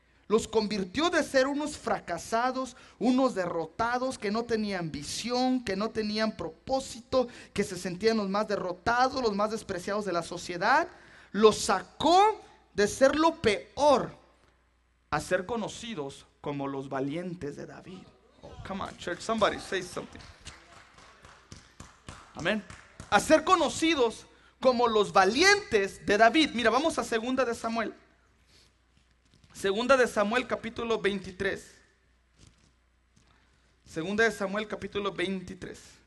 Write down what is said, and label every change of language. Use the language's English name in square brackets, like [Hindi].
[Spanish] los convirtió de ser unos fracasados, unos derrotados, que no tenían visión, que no tenían propósito, que se sentían los más derrotados, los más despreciados de la sociedad. Los sacó de ser lo peor a ser conocidos como los valientes de David. [English] Oh, come on, church, somebody say something. [Spanish] Amén. A ser conocidos como los valientes de David. Mira, vamos a 2 de Samuel. 2 de Samuel capítulo 23. 2 de Samuel capítulo 23.